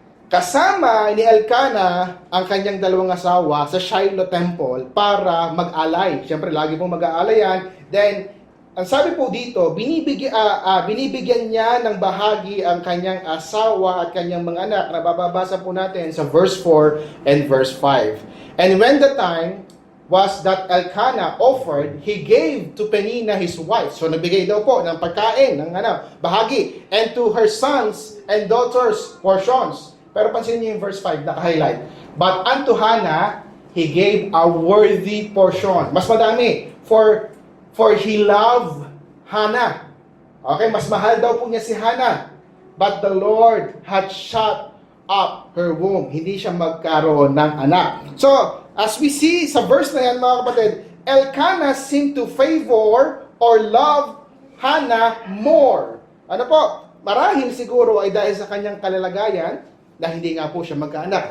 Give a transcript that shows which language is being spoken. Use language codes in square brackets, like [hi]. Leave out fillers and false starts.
[tl] Kasama ni Elkanah ang kanyang dalawang asawa sa Shiloh Temple para mag-alay. Siyempre, lagi pong mag-aalay yan. Then, ang sabi po dito, binibigyan niya ng bahagi ang kanyang asawa at kanyang mga anak, na bababasa po natin sa verse 4 and verse 5. [en] And when the time was that Elkanah offered, he gave to Peninnah his wife. [tl] So nagbigay daw po ng pagkain, ng bahagi, [en] and to her sons and daughters portions. [tl] Pero pansinin niyo yung verse 5, naka-highlight. [en] But unto Hannah, he gave a worthy portion. [tl] Mas madami. [en] For he loved Hannah. [tl] Okay, mas mahal daw po niya si Hannah. [en] But the Lord had shut up her womb. [tl] Hindi siya magkaroon ng anak. [en] So, as we see [tl] sa verse na yan, mga kapatid, [en] Elkanah seemed to favor or love Hannah more. Ano po? [tl] Marahil siguro ay dahil sa kanyang kalalagayan, na hindi nga po siya magkaanak.